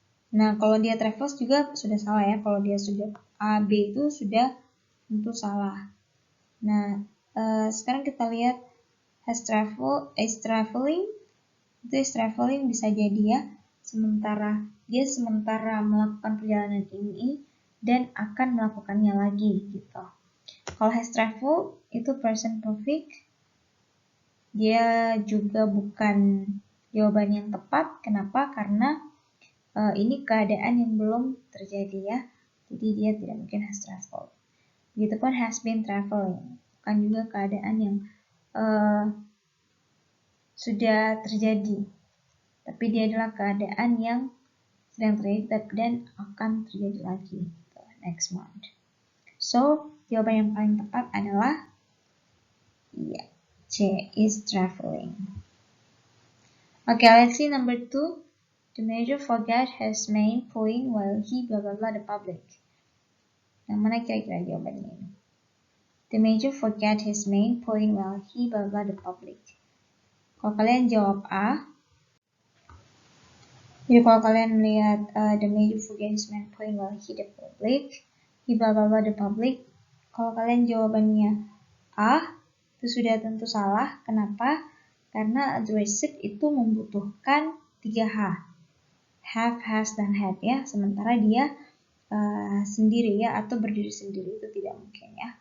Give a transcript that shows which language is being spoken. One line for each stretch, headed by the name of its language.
Indonesian: Nah, kalau dia travels juga sudah salah ya. Kalau dia sudah A, B itu sudah tentu salah. Nah, sekarang kita lihat is traveling. Itu is traveling bisa jadi ya. Sementara melakukan perjalanan ini dan akan melakukannya lagi gitu. Kalau has traveled itu present perfect. Dia juga bukan jawaban yang tepat. Kenapa? Karena ini keadaan yang belum terjadi ya. Jadi dia tidak mungkin has traveled. Begitupun has been traveling. Bukan juga keadaan yang sudah terjadi. Tapi dia adalah keadaan yang sedang terjadi dan akan terjadi lagi next month. So, jawaban yang paling tepat adalah C, is traveling.
English: Okay, let's see number 2. The major forgot his main point while he blah blah blah the public.
Indonesian: Yang mana kira-kira jawabannya ini?
English: The major forgot his main point while he blah blah the public.
Indonesian: Kalau kalian jawab A, jadi kalau kalian melihat
English: the major forgot his main point while he the public,
Indonesian: he blah blah blah the public. Kalau kalian jawabannya A, itu sudah tentu salah. Kenapa? Karena addressed itu membutuhkan 3H. Have, has, dan had ya. Sementara dia sendiri ya atau berdiri sendiri itu tidak mungkin ya.